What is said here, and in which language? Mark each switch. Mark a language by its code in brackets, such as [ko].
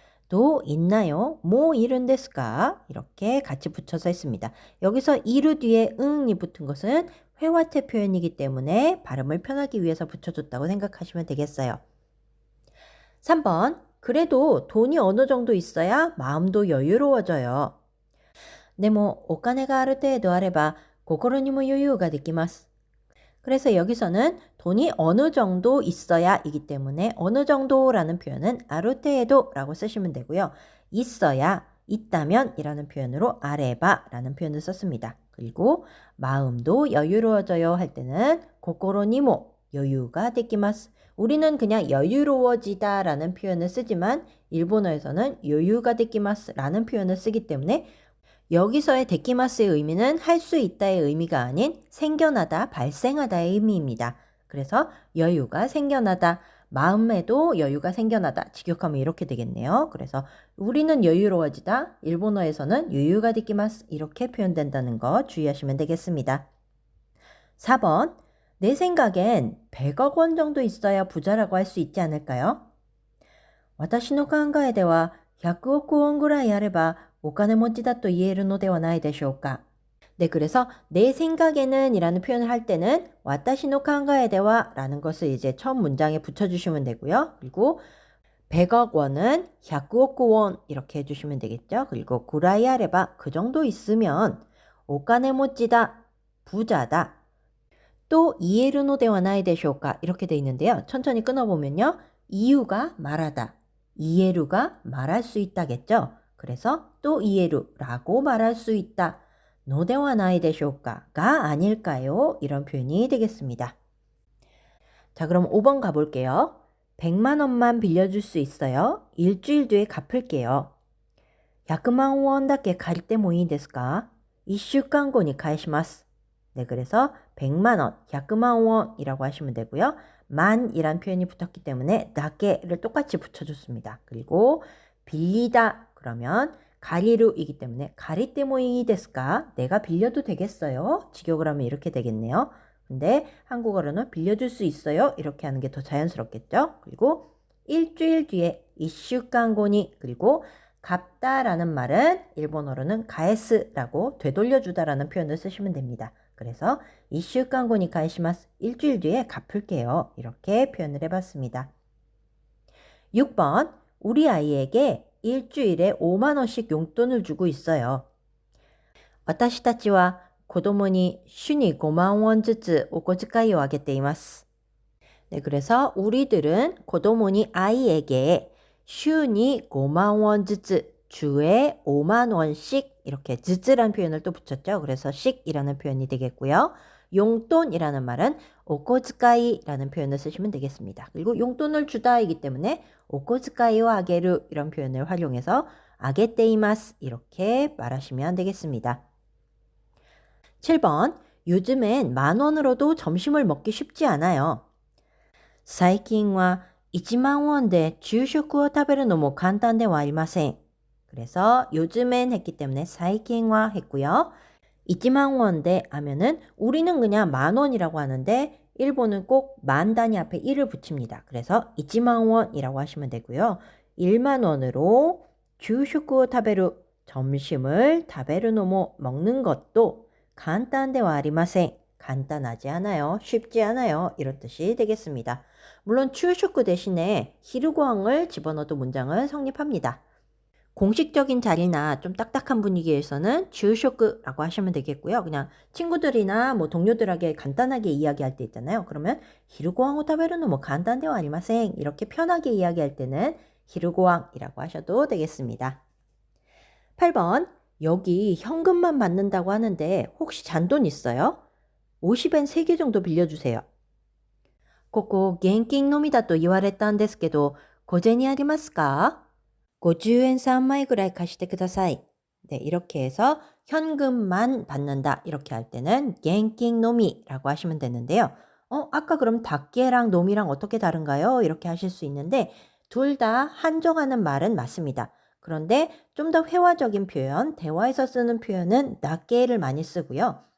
[ko] 도 있나요? 뭐 이런 데스까? 이렇게 같이 붙여서 있습니다. 여기서 이루 뒤에 응이 붙은 것은 회화태 표현이기 때문에 발음을 편하기 위해서 붙여줬다고 생각하시면 되겠어요. 3번, 그래도 돈이 어느 정도 있어야 마음도 여유로워져요. [ja] でもお金がある程度あれば心にも余裕ができます. [ko] 그래서 여기서는 돈이 어느 정도 있어야 이기 때문에 어느 정도라는 표현은 아르테도라고 쓰시면 되고요. 있어야, 있다면 이라는 표현으로 아레바라는 표현을 썼습니다. 그리고 마음도 여유로워져요 할 때는 고코로니모 여유가 되기마스. 우리는 그냥 여유로워지다 라는 표현을 쓰지만 일본어에서는 여유가 되기마스 라는 표현을 쓰기 때문에 여기서의 데키마스의 의미는 할 수 있다의 의미가 아닌 생겨나다, 발생하다의 의미입니다. 그래서 여유가 생겨나다, 마음에도 여유가 생겨나다, 직역하면 이렇게 되겠네요. 그래서 우리는 여유로워지다, 일본어에서는 여유가 데키마스 이렇게 표현된다는 거 주의하시면 되겠습니다. 4번, 내 생각엔 100억 원 정도 있어야 부자라고 할 수 있지 않을까요? [ja] 私の考えでは100億ウォンぐらいあればお金持ちだと言えるのではないでしょうか. [ko] 네, 그래서 내 생각에는 이라는 표현을 할 때는 와타시노 칸가에데와 라는 것을 이제 첫 문장에 붙여주시면 되고요. 그리고 100억 원은 100억 원 이렇게 해주시면 되겠죠. 그리고 구라이 아레바 그 정도 있으면 오카네모찌다 부자다. 또 이에르노 데와 나이 데쇼까 이렇게 돼 있는데요. 천천히 끊어보면요. 이유가 말하다. 이에루가 말할 수 있다겠죠. 그래서 또 이에루라고 말할 수 있다. 노데와 나이 데쇼까가 아닐까요? 이런 표현이 되겠습니다. 자, 그럼 5번 가볼게요. 100만 원만 빌려줄 수 있어요? 일주일 뒤에 갚을게요. [ja] 100만 원だけ借りてもいいですか? 1週間後に返します. [ko] 네, 그래서 100만 원, 100만 원이라고 하시면 되고요. 만이란 표현이 붙었기 때문에 다게를 똑같이 붙여줬습니다. 그리고 빌리다 그러면 가리루이기 때문에 가리때모이 데스까? 내가 빌려도 되겠어요? 직역을 하면 이렇게 되겠네요. 근데 한국어로는 빌려줄 수 있어요? 이렇게 하는 게 더 자연스럽겠죠? 그리고 일주일 뒤에 이슈간고니 그리고 갚다라는 말은 일본어로는 가에스라고 되돌려주다라는 표현을 쓰시면 됩니다. 그래서 [ja] 1週間後に返します. [ko] 일주일 뒤에 갚을게요. 이렇게 표현을 해봤습니다. 6번, 우리 아이에게 일주일에 5만 원씩 용돈을 주고 있어요. [ja] 私たちは子供に週に5万ウォンずつお小遣いをあげています. [ko] 네, 그래서 우리들은 고도모니 아이에게 슈니 5만 원 즈즈, 주에 5만 원씩 이렇게 즈즈란 표현을 또 붙였죠. 그래서 씩이라는 표현이 되겠고요. 용돈이라는 말은 오코즈카이라는 표현을 쓰시면 되겠습니다. 그리고 용돈을 주다이기 때문에 오코즈카이와 아게르 이런 표현을 활용해서 아게테이마스 이렇게 말하시면 되겠습니다. 7번, 요즘엔 10,000원으로도 점심을 먹기 쉽지 않아요. [ja] 最近は1万ウォンで昼食を食べるのも簡単ではありません. [ko] 그래서 요즘엔 했기 때문에 最近は했고요. 1만 원대 하면은 우리는 그냥 10,000원이라고 하는데 일본은 꼭 만 단위 앞에 1을 붙입니다. 그래서 1만 원이라고 하시면 되고요. 1만 원으로 주슈쿠 타베루 점심을 타베르노모 먹는 것도 간단데와 아리마생 간단하지 않아요. 쉽지 않아요. 이런 뜻이 되겠습니다. 물론 추슈쿠 대신에 히르고항을 집어넣어도 문장은 성립합니다. 공식적인 자리나 좀 딱딱한 분위기에서는 주쇼크라고 하시면 되겠고요. 그냥 친구들이나 뭐 동료들에게 간단하게 이야기할 때 있잖아요. 그러면 히르고항 오타베르는 뭐 간단데와 아리마생 이렇게 편하게 이야기할 때는 히르고항이라고 하셔도 되겠습니다. 8번, 여기 현금만 받는다고 하는데 혹시 잔돈 있어요? 50엔 3개 정도 빌려주세요. [ja] ここ現金のみだと言われたんですけど、小銭ありますか? [ko] 50엔 [ja] 3枚ぐらい貸してください. [ko] 네, 이렇게 해서 현금만 받는다 이렇게 할 때는 겐킹 노미라고 하시면 되는데요. 아까 그럼 닭게랑 노미랑 어떻게 다른가요? 이렇게 하실 수 있는데 둘 다 한정하는 말은 맞습니다. 그런데 좀 더 회화적인 표현, 대화에서 쓰는 표현은 닭게를 많이 쓰고요.